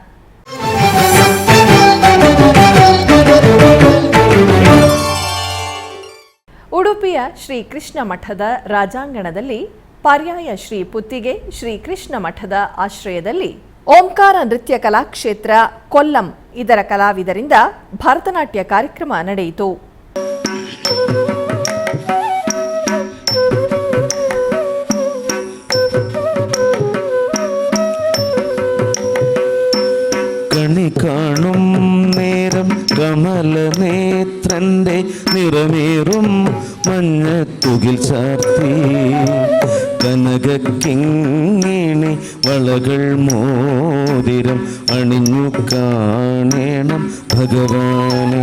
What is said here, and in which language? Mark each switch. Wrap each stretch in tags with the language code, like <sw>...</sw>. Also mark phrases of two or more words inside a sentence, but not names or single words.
<kn>ಉಡುಪಿಯ ಶ್ರೀ ಕೃಷ್ಣ ಮಠದ ರಾಜಾಂಗಣದಲ್ಲಿ ಪರ್ಯಾಯ ಶ್ರೀ ಪುತ್ತಿಗೆ ಶ್ರೀ ಕೃಷ್ಣ ಮಠದ ಆಶ್ರಯದಲ್ಲಿ ಓಂಕಾರ ನೃತ್ಯ ಕಲಾಕ್ಷೇತ್ರ ಕೊಲ್ಲಂ ಇದರ ಕಲಾವಿದರಿಂದ ಭರತನಾಟ್ಯ ಕಾರ್ಯಕ್ರಮ ನಡೆಯಿತು.</kn> <ml>കണി കാണും നേരം കമലനേത്രന്റെ നിറമേറും മഞ്ഞത്തുകിൽ ചാർത്തി കനകക്കിങ്ങിണി വളകൾ മോതിരം അണിഞ്ഞു കാണണം ഭഗവാനെ.</ml>